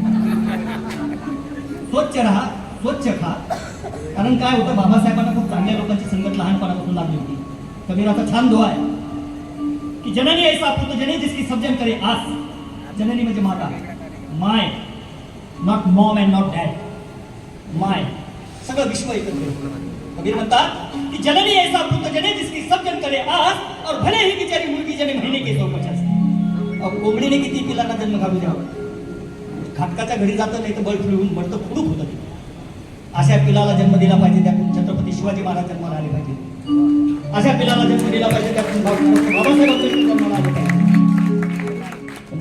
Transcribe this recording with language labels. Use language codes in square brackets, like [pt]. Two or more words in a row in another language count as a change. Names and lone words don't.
[mr] स्वच्छ राहा, स्वच्छ खा. कारण काय होतं, बाबासाहेबांना खूप चांगल्या लोकांची संगत लहानपणापासून लागली होती. कबीराचा छान दुआ आहे की [hi] जननी ऐसा पुत्र जने जिसकी सब जन करे आस. [mr] जननी म्हणजे माता, माय, [en] not mom and not dad, [mr] माय. सगळं विश्व एकत्र. कबीर म्हणतात की [hi] जननी ऐसा पुत्र जने जिसकी सब जन करे आस, और भले ही बिचारी मुलगी जने महीने के 150. [mr] और कोंबडीने किती पिलांना जन्म घालू द्यावा, खाटकाच्या घरी जातं नाही तर बळ फिरून मरतं फुडूक होतं. अशा पिलाला जन्म दिला पाहिजे, त्यातून छत्रपती शिवाजी महाराज जन्माला आले पाहिजे. अशा पिलाला जन्म दिला पाहिजे, त्यातून बाबासाहेब जन्माला आले पाहिजे.